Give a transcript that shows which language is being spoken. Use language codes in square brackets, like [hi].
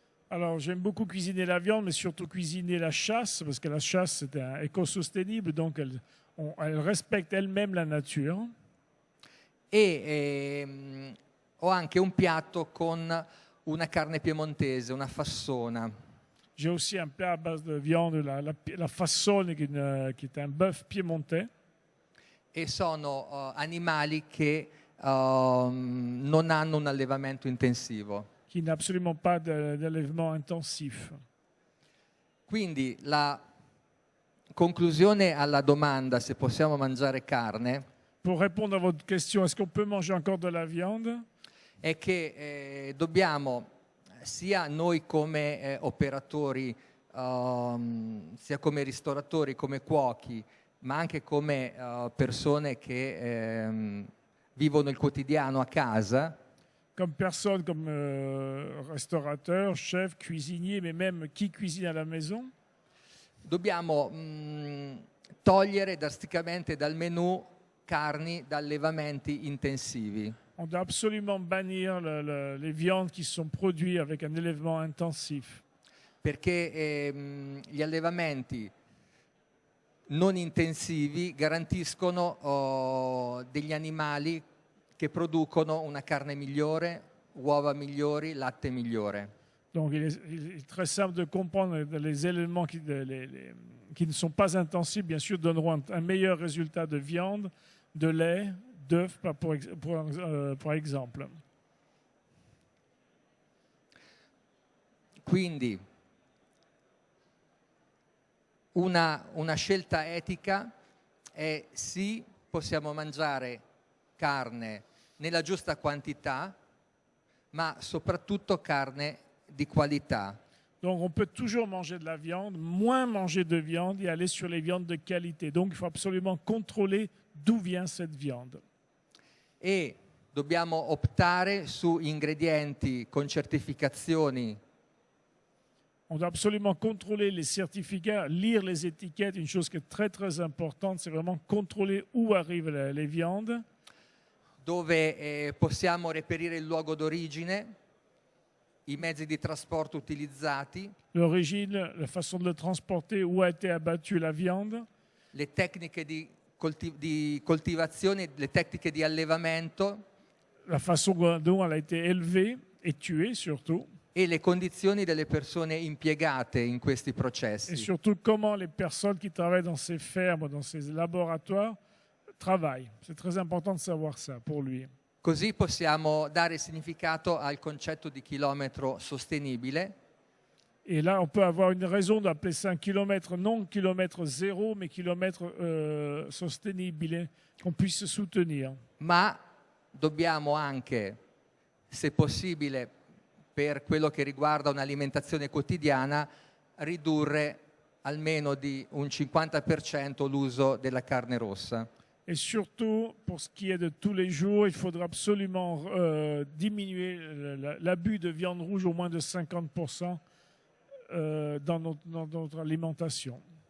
[fr] Alors, j'aime beaucoup cuisiner la viande, mais surtout cuisiner la chasse, parce que la chasse est éco-sostenible, donc elle respecte elle-même la nature. [it] E ho anche un piatto con una carne piemontese, una fassona. [fr] J'ai aussi un plat à base de viande, la fassone, qui est un bœuf piémontais. [it] E sono animali che non hanno un allevamento intensivo. [fr] Qui n'a absolument pas d'élèvement intensif. [it] Quindi la conclusione alla domanda se possiamo mangiare carne [fr] Pour répondre à votre question, est-ce qu'on peut manger encore de la viande? [it] è che dobbiamo, sia noi come operatori, sia come ristoratori, come cuochi, ma anche come persone che vivono il quotidiano a casa, [fr] Comme personne, comme restaurateur, chef, cuisinier, mais même qui cuisine à la maison, [it] dobbiamo togliere drasticamente dal menù carni da allevamenti intensivi. [fr] on doit absolument bannir les viandes qui sont produites avec un élèvement intensif. [it] Perché gli allevamenti non intensivi garantiscono degli animali che producono una carne migliore, uova migliori, latte migliore. [fr] Donc il est très simple de comprendre les éléments qui ne sont pas intensifs, bien sûr, donneront un meilleur résultat de viande, de lait, d'œufs, par exemple. [it] Quindi una scelta etica è sì, possiamo mangiare carne nella giusta quantità, ma soprattutto carne di qualità. [fr] Donc on peut toujours manger de la viande, moins manger de viande et aller sur les viandes de qualité. Donc il faut absolument contrôler d'où vient cette viande. [it] E dobbiamo optare su ingredienti con certificazioni [fr] On doit absolument contrôler les certificats, lire les étiquettes. Une chose qui est très très importante, c'est vraiment contrôler où arrivent les viandes. [it] dove possiamo reperire il luogo d'origine, i mezzi di trasporto utilizzati, [fr] L'origine, la façon de le transporter, où a été abattue la viande, [it] le tecniche di coltivazione, le tecniche di allevamento [fr] la façon dont elle a été élevée et tuée surtout, [it] e le condizioni delle persone impiegate in questi [fr] et [it] processi. [fr] surtout comment les personnes qui travaillent dans ces fermes, dans ces laboratoires, travaillent. C'est très important de savoir ça pour lui. [it] Così possiamo dare significato al concetto di chilometro sostenibile [fr] Et là, on peut avoir une raison d'appeler ça un kilomètre, non kilomètre zéro, mais kilomètre sostenibile, qu'on puisse soutenir. [it] ma dobbiamo anche, se possibile, per quello che riguarda un'alimentazione quotidiana, ridurre almeno di un 50% l'uso della carne rossa. [fr] Et surtout, pour ce qui est de tous les jours, il faudra absolument diminuer l'abus de viande rouge au moins de 50% dans notre alimentation.